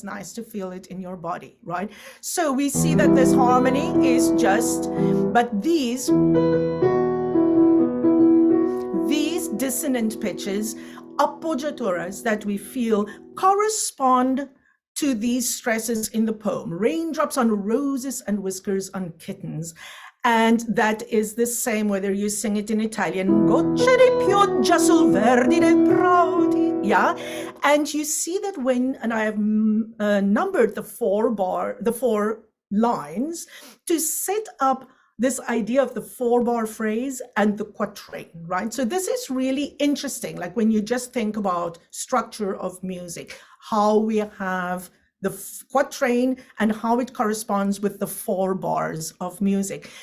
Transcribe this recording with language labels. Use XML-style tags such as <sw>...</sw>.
<en>It's nice to feel it in your body, right? So we see that this harmony is just, but these dissonant pitches, appoggiaturas that we feel correspond to these stresses in the poem. Raindrops on roses and whiskers on kittens. And that is the same whether you sing it in Italian,</en> <it>gocce di pioggia sul verde dei prati.</it> <en>Yeah, and you see that when, and I have numbered the four lines to set up this idea of the 4-bar phrase and the quatrain, right? So this is really interesting, like when you just think about structure of music, how we have the quatrain and how it corresponds with the 4 bars of music.</en>